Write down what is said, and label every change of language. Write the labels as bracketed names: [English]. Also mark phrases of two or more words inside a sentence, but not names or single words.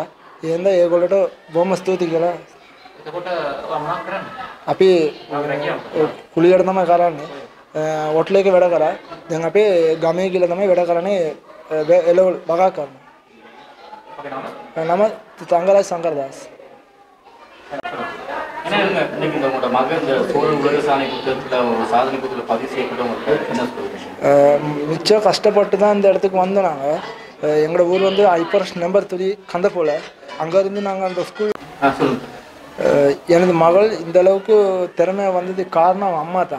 [Sinhala] එහෙනම් ඒගොල්ලන්ට බොහොම ස්තුතියි කියලා. එතකොට මොනවද කරන්නේ? අපි කුලියට තමයි කරන්නේ. හොටල් එකේ වැඩ කරා. දැන් අපි ගමේ කියලා තමයි වැඩ කරන්නේ. එළවලු බගා කරනවා. නම තංගරාජ් සංකරදාස්. [Tamil] இன்னைக்கு உங்களோட மகன் இந்த சோழன் உலக சாதனை புத்தகத்தில் சாதனை புத்தகத்தில் பதிவு செய்யப்பட்டவங்களுக்கு என்ன சொல்லுங்க? மிச்சம் கஷ்டப்பட்டு தான் இந்த இடத்துக்கு வந்தோம். நாங்கள் எங்களோட ஊர் வந்து ஐப்பர்ஸ் நம்பர் 3 கந்தப்போல. அங்கேருந்து நாங்கள் அந்த ஸ்கூல் எனது மகள் இந்த அளவுக்கு திறமையாக வந்ததுக்கு காரணம் அம்மா தான்.